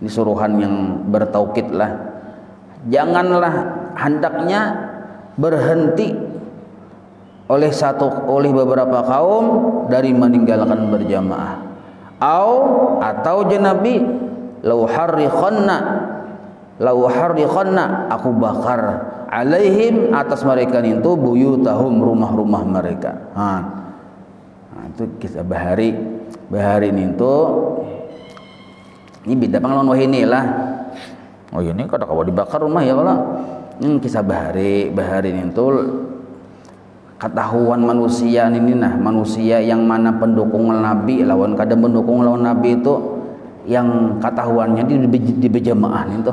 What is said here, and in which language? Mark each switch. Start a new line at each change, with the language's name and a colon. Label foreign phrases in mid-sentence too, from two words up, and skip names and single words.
Indonesian: Ini suruhan yang bertaukid lah. Janganlah hendaknya berhenti oleh beberapa kaum dari meninggalkan berjamaah. Atau Nabi
Arabic: لو حرقن
Indonesian: aku bakar alaihim atas mereka itu buyutahum rumah-rumah mereka.
Banjar: Itu kisah bahari itu ini beda panglawan wahini lah. Oh ini kada kawa dibakar rumah ya kalau kisah bahari itu ketahuan manusia ini manusia yang mana pendukung Nabi lawan kada mendukung lawan Nabi itu yang ketahuannya di berjamaah itu.